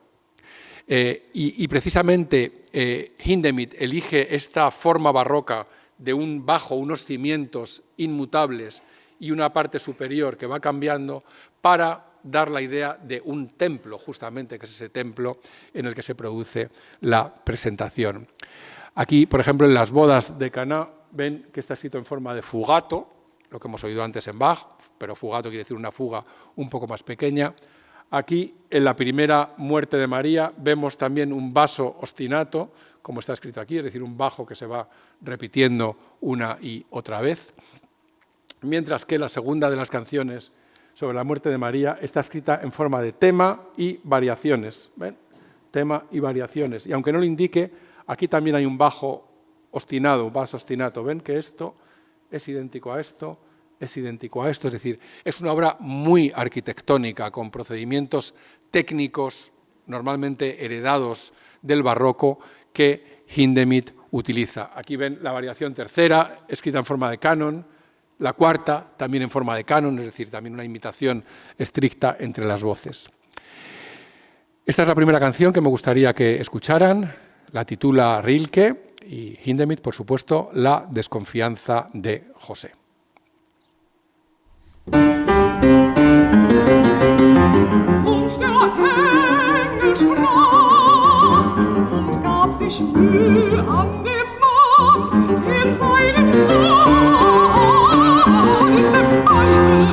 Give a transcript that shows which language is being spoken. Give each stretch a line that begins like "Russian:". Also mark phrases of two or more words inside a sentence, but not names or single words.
Spanish: Y precisamente Hindemith elige esta forma barroca de un bajo, unos cimientos inmutables y una parte superior que va cambiando para dar la idea de un templo, justamente, que es ese templo en el que se produce la presentación. Aquí, por ejemplo, en las bodas de Caná, ven que está escrito en forma de fugato, lo que hemos oído antes en Bach, pero fugato quiere decir una fuga un poco más pequeña. Aquí, en la primera muerte de María, vemos también un
Italian: basso ostinato,
Spanish: como está escrito aquí, es decir, un bajo que se va repitiendo una y otra vez, mientras que la segunda de las canciones sobre la muerte de María está escrita en forma de tema y variaciones. ¿Ven? Tema y variaciones. Y aunque no lo indique, aquí también hay un bajo ostinado, un
Italian: basso ostinato.
Spanish: ¿Ven que esto es idéntico a esto? Es idéntico a esto, es decir, es una obra muy arquitectónica, con procedimientos técnicos normalmente heredados del barroco que Hindemith utiliza. Aquí ven la variación tercera, escrita en forma de canon, la cuarta también en forma de canon, es decir, también una imitación estricta entre las voces. Esta es la primera canción que me gustaría que escucharan, la titula Rilke y Hindemith, por supuesto, La desconfianza de José.
German: Und der Engel sprach und gab sich Mühe an dem Mann, der seinen Geist embalte.